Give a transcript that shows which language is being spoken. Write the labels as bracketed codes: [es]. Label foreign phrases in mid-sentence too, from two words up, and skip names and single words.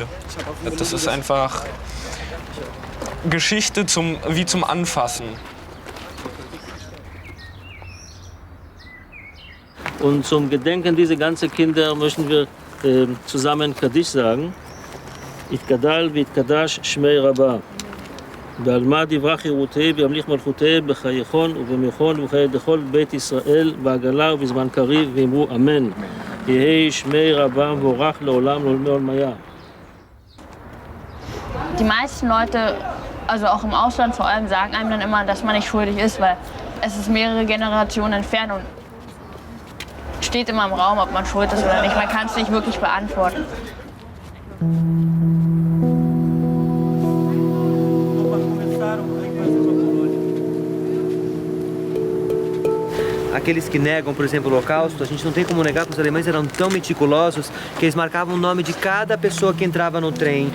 [de] Das ist einfach Geschichte wie zum Anfassen. Und zum Gedenken dieser ganzen Kinder möchten wir zusammen Kaddish sagen. [arc] יתגדל ויתקדש שמיה רבא. בעלמא דברה חירותי וימליך מלכותי בחייכון ובמיכון ובחיי דכל בית ישראל בעגלה ובזמן קריב ואמרו אמן. יהי שמי רבה מבורך לעולם לעולמיה. [de] Die meisten Leute, also auch im Ausland vor allem, sagen einem dann immer, dass man nicht schuldig ist, weil es ist mehrere Generationen entfernt und steht immer im Raum, ob man schuld ist oder nicht. Man kann es nicht wirklich beantworten. [pt] Aqueles que negam, por exemplo, o Holocausto, a gente não tem como negar que os alemães eram tão meticulosos que eles marcavam o nome de cada pessoa que entrava no trem.